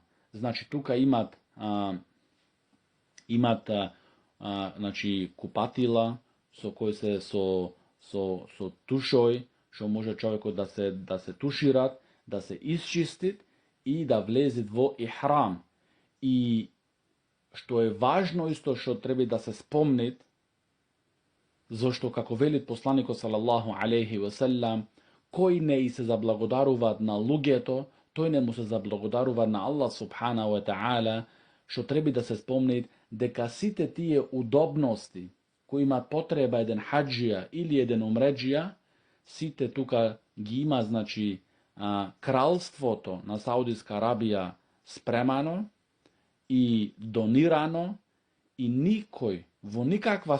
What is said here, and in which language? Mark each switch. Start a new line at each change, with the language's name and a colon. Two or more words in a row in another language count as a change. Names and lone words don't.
Macedonian: Значи тука имат значи купатила со кои се со тушој, што може човекот да се тушират, да се исчистит и да влезит во ихрам. И што е важно исто што треба да се спомнит, зашто како велит посланикот
Arabic: صلى الله عليه وسلم,
Macedonian: кој не и се заблагодаруваат на луѓето, тој не му се заблагодарува на Аллах
Arabic: سبحانه وتعالى,
Macedonian: што треба да се спомнит дека сите тие удобности кои имат потреба еден хаџија или еден умреџија, сите тука ги има, значи, кралството на Саудиска Арабија спремано и донирано, и никој во никаква